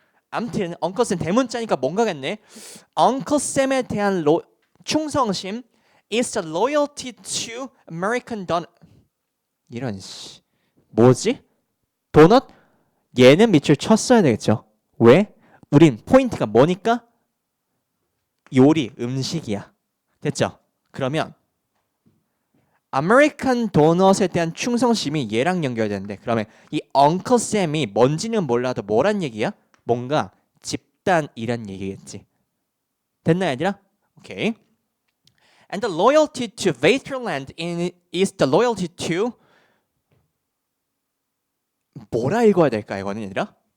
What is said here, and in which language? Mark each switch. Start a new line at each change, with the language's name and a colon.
Korean: 아무튼 Uncle Sam 대문자니까 뭔가겠네.
English: Uncle Sam에
Korean: 대한 충성심
English: is the loyalty to American donut.
Korean: 이런 뭐지? 도넛? 얘는 밑줄 쳤어야 되겠죠. 왜? 우린 포인트가 뭐니까? 요리, 음식이야. 됐죠? 그러면 아메리칸 도넛에 대한 충성심이 얘랑 연결되는데 그러면 이 엉클 샘이 뭔지는 몰라도 뭐란 얘기야? 뭔가 집단이란 얘기겠지. 됐나 얘들아? 오케이.
English: And the loyalty to Vaterland is the loyalty to
Korean: 뭐라 읽어야 될까 이거는 얘들아?